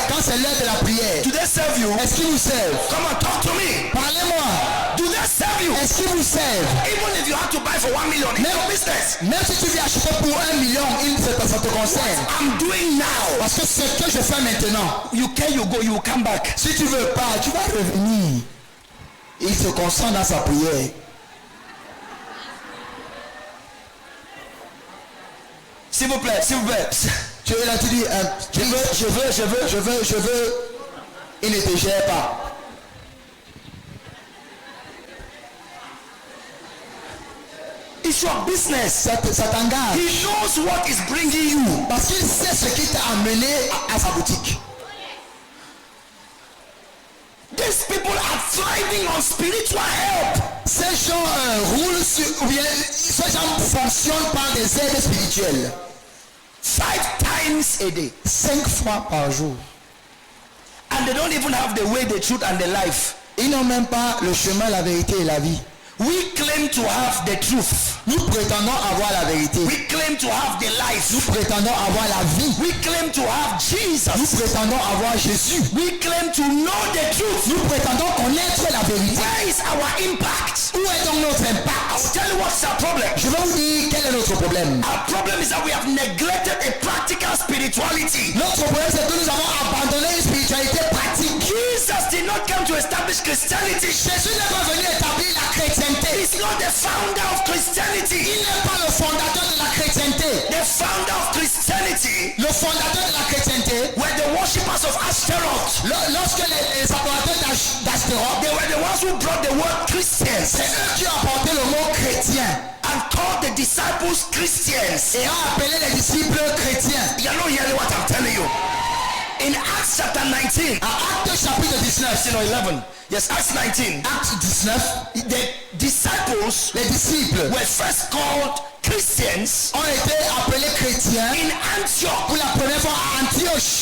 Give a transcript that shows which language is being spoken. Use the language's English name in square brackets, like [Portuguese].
[French] quand c'est l'heure de la prière, [English] do they serve you? [French] est-ce qu'ils vous servent? [English] Come on, talk to me. [French] Parlez-moi. [English] Do they serve you? [French] Est-ce qu'ils vous servent? [English] Even if you have to buy for 1 million, it's your business. [French] Même si tu viens acheter pour 1 million, ça te concerne. [English] I'm doing now. [French] Parce que ce que je fais maintenant, [English] You care, you go, you will come back. [French] si tu veux pas, tu vas revenir. Il se concentre dans sa prière. S'il vous plaît, s'il vous plaît. Tu es là, tu dis, je veux. Il ne te gère pas. [English] It's issue of business. [French] Ça t'engage. [English] He knows what is bringing you. [French] Parce qu'il sait ce qui t'a amené à sa boutique. [English] These people are thriving on spiritual help. [French] Ces gens roulent sur, ou bien ces gens fonctionnent par des aides spirituelles. [English] 5 times a day. [French] 5 fois par jour. [English] And they don't even have the way, the truth and the life. [French] Ils n'ont même pas le chemin, la vérité et la vie. [English] We claim to have the truth. [French] Nous prétendons avoir la vérité. [English] We claim to have the life. [French] Nous prétendons avoir la vie. [English] We claim to have [French] Nous [English] Jesus. [French] prétendons avoir Jésus. [English] We claim to know the truth. [French] Nous prétendons connaître la vérité. [English] Where is our impact? [French] Où est donc notre [English] I [French] impact? [English] will tell you what's our problem. [French] Je vais vous dire quel est notre problème. [English] Our problem is that we have neglected a practical spirituality. [French] Notre problème c'est que nous avons abandonné une spiritualité pratique. [English] Jesus did not come to establish Christianity. [French] Jésus n'est pas venu établir la chrétienté. [English] He's not the founder of Christianity. [French] Il n'est pas le fondateur de la chrétienté. [English] The founder of Christianity [French] Le fondateur de la chrétienté, [English] were the worshippers of Ashtaroth. [French] lorsque les adorateurs d'Astéroth, [English] They were the ones who brought the word Christians [French] c'est eux qui ont apporté le mot chrétien [English] and called the disciples Christians. [French] et ont appelé les disciples chrétiens. [English] You're not hearing what I'm telling you. In Acts chapter 19, [French] À Acte chapitre 19, [English] 11. Yes, Acts 19. [French] Acte 19, [English] The disciples [French] les disciples [English] were first called Christians [French] ont été appelés chrétiens [English] in Antioch. [French] pour la première fois à Antioche.